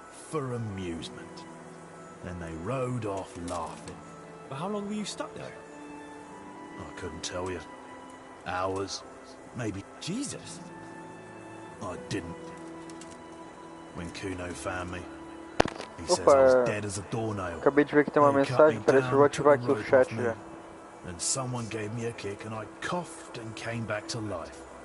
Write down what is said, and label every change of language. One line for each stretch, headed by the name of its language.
English: For amusement. Then they rode off laughing. But how long were you stuck there? I couldn't tell you. Hours, maybe. Jesus! I didn't. When Kuno found me, he says I was dead as a doornail.
Portuguese: Acabei de ver que tem uma mensagem, parece que eu vou ativar aqui o chat já.
English: And someone gave me a kick and I coughed and came back to life.